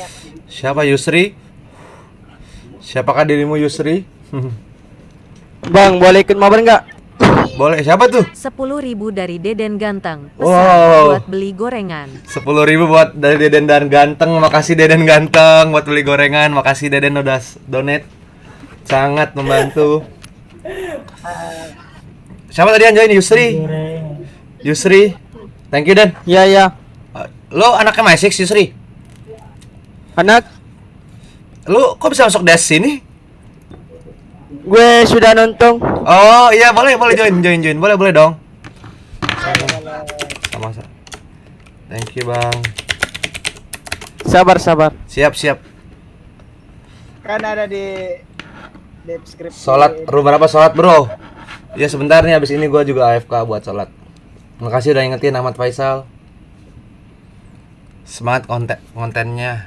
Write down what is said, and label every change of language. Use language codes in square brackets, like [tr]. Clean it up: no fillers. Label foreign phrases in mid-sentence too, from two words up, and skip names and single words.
[id] Siapa Yusri? Siapakah dirimu Yusri? Bang, boleh ikut mabar nggak? Boleh, siapa tuh? 10.000 dari Deden Ganteng. Pesan Wow. buat beli gorengan. 10.000 buat dari Deden dan Ganteng. Makasih Deden Ganteng buat beli gorengan. Makasih Deden udah donate. Sangat membantu. Siapa tadi yang join? Yusri. Yusri. [en] Thank you Dan. [id] Iya, iya. Lo anaknya My6 Yusri? Anak, Lu kok bisa masuk dash sini? gue sudah nonton. Oh iya boleh join. Boleh dong. Sama. [en] Thank you bang. [id] Sabar. Siap. Kan ada di deskripsi. Sholat berapa sholat bro? Ya sebentar nih, abis ini gua juga AFK buat sholat. Makasih udah ingetin Ahmad Faisal. Semangat kontennya.